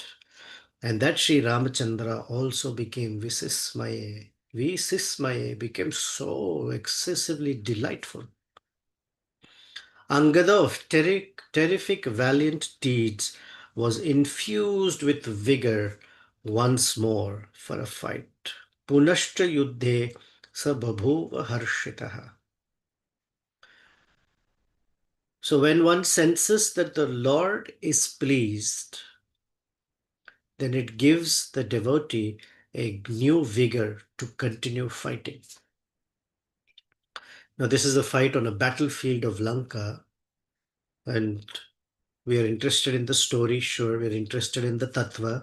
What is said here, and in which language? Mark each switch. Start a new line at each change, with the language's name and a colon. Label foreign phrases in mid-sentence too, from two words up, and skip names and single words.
English: And that Sri Ramachandra also became Visismaye. Visismaye became so excessively delightful. Angada of terrific valiant deeds was infused with vigor once more for a fight.
Sanskrit: पुनश्च युद्धे स बभूव हर्षितः.
English: So when one senses that the Lord is pleased, then it gives the devotee a new vigor to continue fighting. Now, this is a fight on a battlefield of Lanka, and we are interested in the story, sure, we're interested in the tattva.